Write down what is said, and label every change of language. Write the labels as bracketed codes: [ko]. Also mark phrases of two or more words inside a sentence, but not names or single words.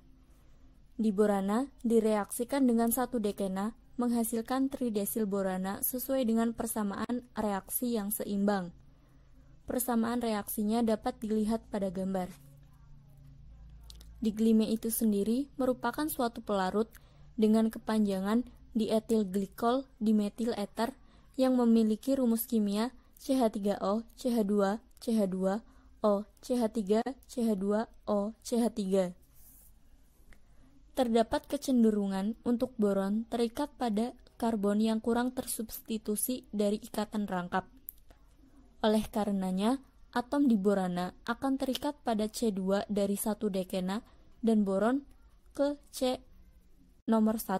[id] Diborana direaksikan dengan satu dekena menghasilkan tridesil borana sesuai dengan persamaan reaksi yang seimbang. Persamaan reaksinya dapat dilihat pada gambar. Diglime itu sendiri merupakan suatu pelarut dengan kepanjangan dietil glikol dimetil eter yang memiliki rumus kimia CH3O, CH2, CH2, O, CH3, CH2, O, CH3. Terdapat kecenderungan untuk boron terikat pada karbon yang kurang tersubstitusi dari ikatan rangkap. Oleh karenanya, atom diborana akan terikat pada C2 dari satu dekena dan boron ke C nomor 1.